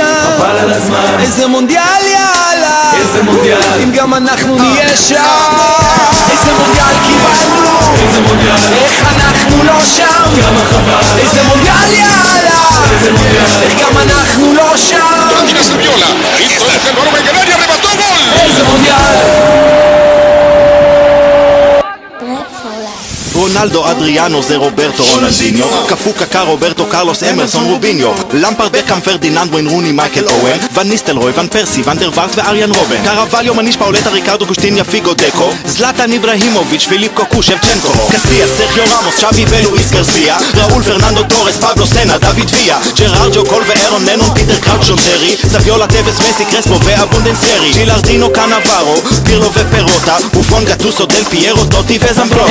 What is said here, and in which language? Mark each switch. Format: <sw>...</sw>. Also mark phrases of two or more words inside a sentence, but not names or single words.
<he>חבל על הזמן, איזה מונדיאל יאללה, איזה מונדיאל, אם גם אנחנו נהיה שם, איזה מונדיאל קיבלנו, איזה מונדיאל, איך אנחנו לא שם, כמה חבל, איזה מונדיאל יאללה, איזה מונדיאל, איך גם אנחנו לא שם,</he> <es>Viola, introduce el balón en el área, remató gol.</es> <he>איזה מונדיאל. רונלדו, אדריאנו, זה רוברטו, רונלדיניו קפו קקה, רוברטו, קרלוס, אמרסון, רוביניו למפרד, בקאם, פרדיננד, וויין רוני, מייקל אוהן ון ניסטלרוי, ון פרסי, ונדר וארט ואריאן רובן קרווליו, מניש, פאולטה, ריקרדו, קושטיניה, פיגו, דקו זלאטן, איברהימוביץ', פיליפ קוקו, שבצ'נקו קסיה, סרחיו רמוס, צ'אבי ולואיס גרסיה ראול, פרננדו, טורס, פבלו, סנה, דוד ויה ג'רארד, קול ואירון ננון, פיטר קראוץ', שון טרי סביולה, טבס, מסי, קרספו ואבונדנסרי ג'ילארדינו, קנאברו, פירלו ופירוטה בופון, גטוסו, דל פיירו, טוטי וזמברוטה</he>